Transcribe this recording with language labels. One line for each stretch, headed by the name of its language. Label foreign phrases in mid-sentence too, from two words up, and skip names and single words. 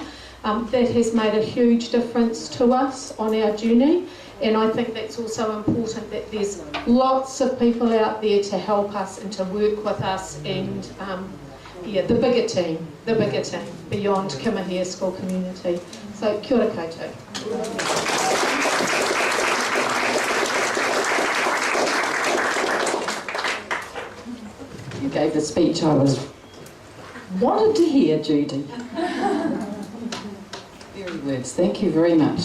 English: That has made a huge difference to us on our journey, and I think that's also important, that there's lots of people out there to help us and to work with us, and the bigger team beyond Kimihia School community.
Māori: So kia ora koutou.
English: You gave the speech I wanted to hear, Judy. Very words, thank you very much.